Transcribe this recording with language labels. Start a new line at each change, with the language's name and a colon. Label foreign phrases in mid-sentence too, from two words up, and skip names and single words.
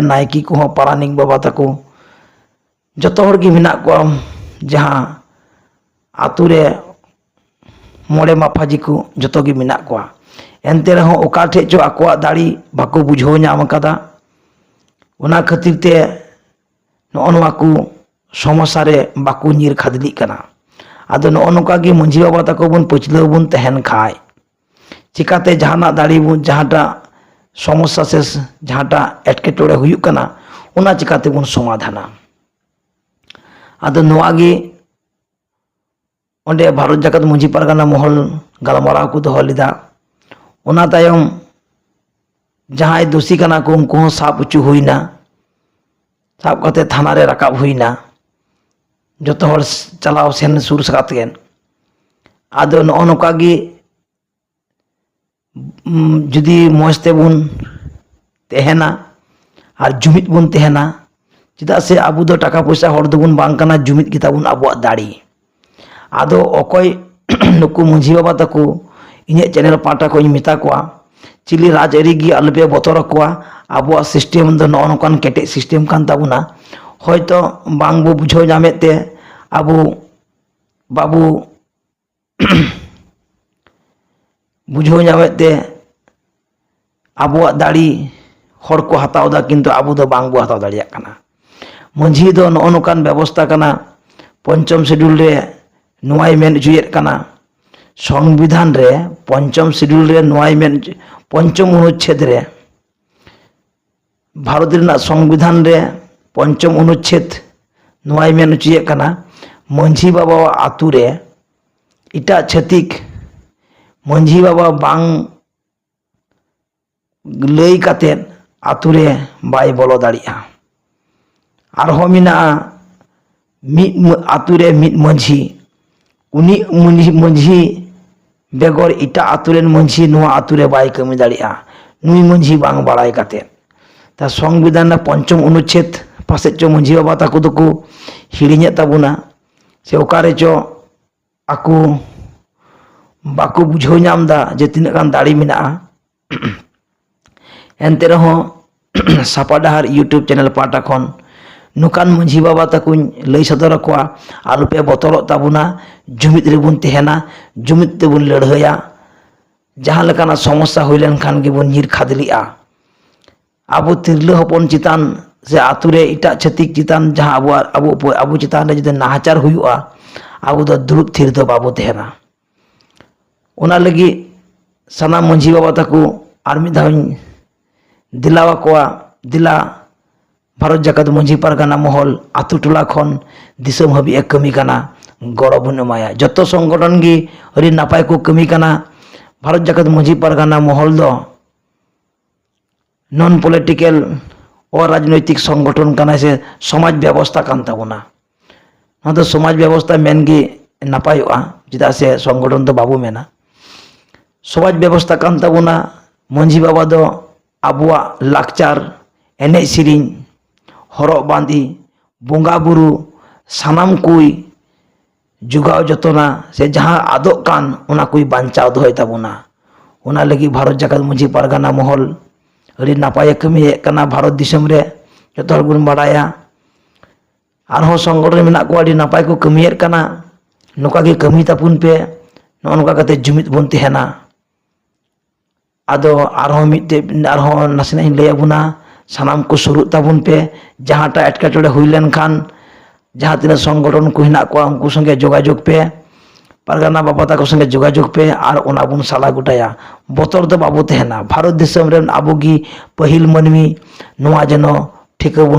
Santali: नायकी को हो पारानिक बाबा तको जतो हर की मिना कोआ जहां आतु रे मोड़े माफाजी को जतो की मिना कोआ एनते रहो ओकाठे जो आकोआ दाड़ी बाको बुझाव नाम कदा उना खातिर ते नोआ को समस्या रे बाको नीर खादली कना आदो नोका गे मंझी बाबा तको बन पछलो बन तहन खाय चिकाते जहाना दाड़ी बन जहाटा समस्या से जहाटा एटकेटोड़े हुयुक कना उना चिकाते बन समाधाना आदो नोआ गे ओंडे भारत जाकत मंझी परगाना महल गालमाराव को दोहो लेदा उना तायम जहां दोषी कना को उनको साब उचु हुईना साब कते थाना रे रकाब हुईना जतो हर चलाव सेन सुर सकात गेन आदो नोका गे जुदी मस्ते बुन तेहना और जुमित बुन तेहना चिदा से आबू दो टाका पैसा हर दोबुन बांग कना जुमित गिताबुन आबुआ दाड़ी आदो अकोय नुकु मंझी बाबा तको इने चैनल पाटा को मिता को चिली राजआरी गी अलबे बतर को आबुआ सिस्टम दो नौनकान केटे सिस्टम कान ताबुना होयतो बांग बो बुझाव नामेते आबू बाबू बुझाव नामेते आबुआ दाड़ी हर को हतावदा किंतु आबू दो बांग बो हताव दाड़िया कना मंझी दो नौनकान व्यवस्था कना पंचम शेड्यूल रे नोआई मेन जुयेत कना संविधान रे पंचम शेड्यूल रे नोआई मेन पंचम अनुच्छेद रे भारत रेना संविधान रे पंचम अनुच्छेद नोआई मेन जुयेत कना मंझी बाबा आतु रे इटा छतिक मंझी बाबा बांग लई काते आतु रे बाय बोलो दाड़िया आरहो मिना मिद आतु रे मिद मंझी उनी मंझी बेगर इटा आतुरेन मंझी नोआ आतुरे बाय कमी दाड़िया नुई मंझी बांग बाड़ाय काते ता संविधान पंचम अनुच्छेद पासे चो मंझी बाबा ताको दो को हिड़िഞ്ഞ ताबुना से ओकारे चो आकु बाको बुझाव नामदा जे तिना गान दाड़ी मिना एनते रहो सापा डहार यूट्यूब चैनल पाटा खन नुकान मंझी बाबा तक लई सदर को आलुपे बतल ताबुना जुमित रेबुन तेहना जुमित तेबुन लड़हया जहां लेकाना समस्या हुई लेन खान गे बुन नीर खादलिया आबो तिरले हपन चितान से आतुरे इटा छतिक चितान जहां आबो चितान रे जदे नाहाचार हुयुआ आबो दो दुरुब थिर दो बाबो तेहना उना लगी सना मंझी बाबा तको आर मिद धाव दिलावा कोआ दिला भारत जाकत मंझी परगाना महल आतु टोला खन दिसम हाबी एक कमी काना गड़ो बुन एमाया जतो संगठन गे अरि नापाय को कमी काना भारत जाकत मझी पारगाना महल दो
English: non political
Santali: और राजनैतिक संगठन काना से समाज व्यवस्था कान ताबोना ना तो समाज व्यवस्था मेनगी नापायोआ चेदा से संगठन तो बाबू मेना समाज व्यवस्था कान ताबोना मझी बाबा दो आबुआ लाकचार एने सिरिन हरक बांदी बोंगा बुरु सानाम कुई जुगाव जतना से जहाँ आदोग कान उना कुई बांचाव दोहय ताबोना उना लगी भारत जाकत मझी पारगाना महल अड़ी नापाय कमी कना भारत दिसम रे जतो हर बुन बाडाया आरहो संगठन मेना को अड़ी नापाय को कमियेर कना नोका गे कमी तापुन पे नो नोका कते जुमित बोन तेहना आदो आरहो मिते आरहो नासना इन लय बुना सानाम को सुरु ताबुन पे जहाँटा एटकेटोड़े हुई लेन खान जहाँ तीन संगठन को हिना को उनको संगे जोगाजोग पे पारगाना बाबा ताको संगे जोगाजोग पे और ओना बुन साला गुटाया बतर दो बाबू तेहना भारत दिसम रेन आबोगी पहिल मनमी नोआ जनो ठिक बुन